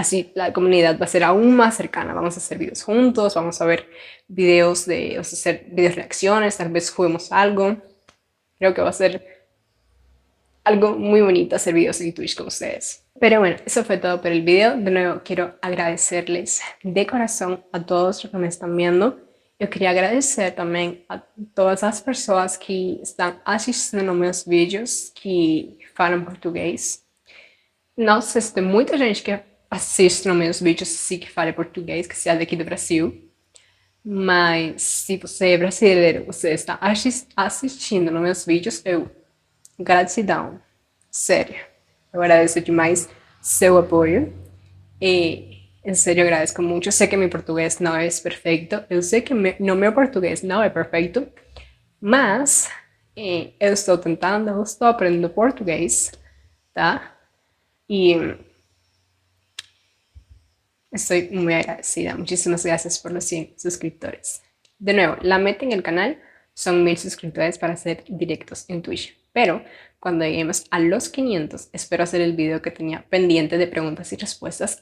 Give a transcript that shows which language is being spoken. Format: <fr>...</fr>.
<es>Así la comunidad va a ser aún más cercana. Vamos a hacer videos juntos, vamos a ver videos vamos a hacer videos reacciones, tal vez juguemos algo. Creo que va a ser algo muy bonito hacer videos en Twitch con ustedes. Pero bueno, eso fue todo por el video. De nuevo, quiero agradecerles de corazón a todos los que me están viendo.</es> <pt>Eu queria agradecer também a todas as pessoas que estão assistindo meus vídeos que falam português. Não sei se tem muita gente que assiste meus vídeos assim que fala português, que seja daqui do Brasil. Mas se você é brasileiro, você está assistindo meus vídeos, eu gratidão, sério. Eu agradeço demais seu apoio e, em sério, agradeço muito. Eu sei que meu português não é perfeito, eu sei que meu português não é perfeito, mas eu estou tentando, eu estou aprendendo português, tá?</pt> <es>Y estoy muy agradecida. Muchísimas gracias por los 100 suscriptores. De nuevo, la meta en el canal son 1000 suscriptores para hacer directos en Twitch. Pero cuando lleguemos a los 500, espero hacer el video que tenía pendiente de preguntas y respuestas.</es>